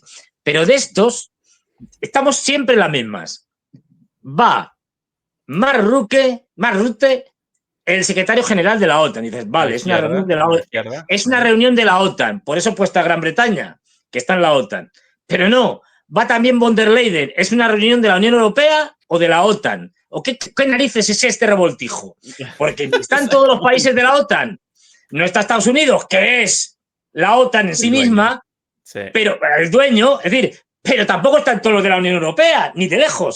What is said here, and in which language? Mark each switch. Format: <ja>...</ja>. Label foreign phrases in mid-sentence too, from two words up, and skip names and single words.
<es>Pero de estos, estamos siempre en las mismas. Va Mark Rutte, el secretario general de la OTAN. Y dices, vale, es una reunión de la OTAN. Es una reunión de la OTAN. Por eso puesta Gran Bretaña, que está en la OTAN. Pero no, va también von der Leyen. ¿Es una reunión de la Unión Europea o de la OTAN? ¿O qué narices es este revoltijo? Porque están todos los países de la OTAN. No está Estados Unidos, que es la OTAN en sí misma, pero el dueño, es decir, pero tampoco están todos los de la Unión Europea, ni de lejos.</es>